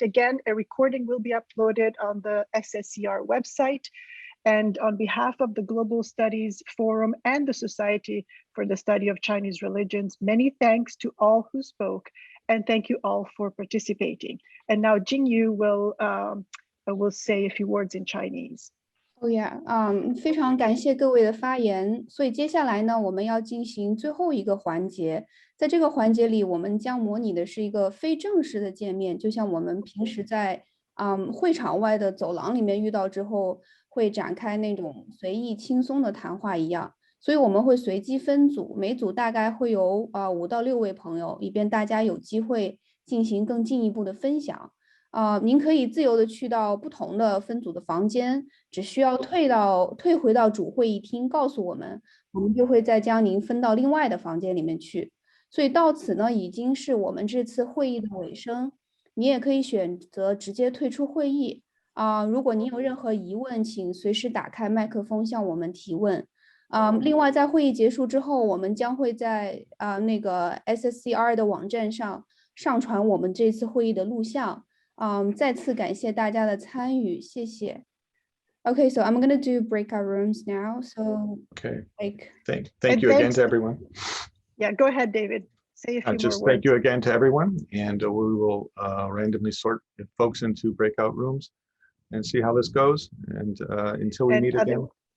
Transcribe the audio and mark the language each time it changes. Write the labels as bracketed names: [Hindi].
[English] Again, a recording will be uploaded on the SSCR website. And on behalf of the Global Studies Forum and the Society for the Study of Chinese Religions, many thanks to all who spoke, and thank you all for participating. And now Jingyu will say a few words in Chinese. Oh yeah, [Chinese] 非常感谢各位的发言。所以接下来呢，我们要进行最后一个环节。在这个环节里，我们将模拟的是一个非正式的见面，就像我们平时在会场外的走廊里面遇到之后，会展开那种随意轻松的谈话一样。所以我们会随机分组，每组大概会有5到6位朋友，以便大家有机会进行更进一步的分享。您可以自由的去到不同的分组的房间，只需要退回到主会议厅，告诉我们，我们就会再将您分到另外的房间里面去。所以到此呢，已经是我们这次会议的尾声。你也可以选择直接退出会议。如果您有任何疑问，请随时打开麦克风向我们提问。另外，在会议结束之后，我们将会在那个 SSCR 的网站上上传我们这次会议的录像。再次感谢大家的参与，谢谢。 [English] Okay, so I'm gonna do breakout rooms now. So thank you again to everyone. Yeah, go ahead, David. Say a few Just more words. Thank you again to everyone, and we will randomly sort folks into breakout rooms and see how this goes. And until we meet again.